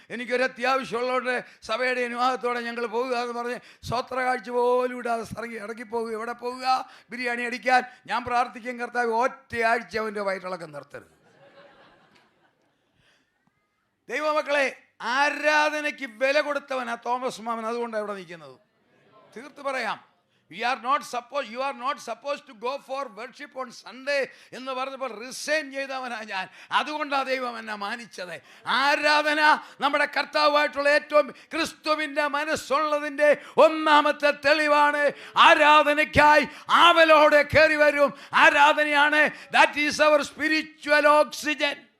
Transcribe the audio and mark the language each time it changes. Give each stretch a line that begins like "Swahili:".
Malayalam: എനിക്കൊരു അത്യാവശ്യമുള്ളവരുടെ സഭയുടെ അനുവാദത്തോടെ ഞങ്ങൾ പോകുക എന്ന് പറഞ്ഞ് സ്വത്ര കാഴ്ച പോലും ഇടാതെ ഇറങ്ങിപ്പോവുക. എവിടെ പോവുക? ബിരിയാണി അടിക്കാൻ. ഞാൻ പ്രാർത്ഥിക്കും, കർത്താവ് ഒറ്റയാഴ്ച അവൻ്റെ വയറ്റിളക്കം നിർത്തരുത്. ദൈവമക്കളെ, ആരാധനയ്ക്ക് വില കൊടുത്തവനാ തോമസ് മാമൻ. അതുകൊണ്ടാണ് ഇവിടെ നിൽക്കുന്നത്. തീർത്ത് പറയാം,
English: you are not supposed to go for worship on Sunday
Malayalam: എന്ന് പറഞ്ഞപ്പോൾ റിസൈൻ ചെയ്തവനാ ഞാൻ. അതുകൊണ്ടാണ് ദൈവം എന്നെ മാനിച്ചത്. ആരാധന നമ്മുടെ കർത്താവായിട്ടുള്ള ഏറ്റവും ക്രിസ്തുവിൻ്റെ മനസ്സുള്ളതിൻ്റെ ഒന്നാമത്തെ തെളിവാണ്. ആരാധനയ്ക്കായി ആവലോടെ കയറി വരും. ആരാധനയാണ്,
English: That is our spiritual oxygen.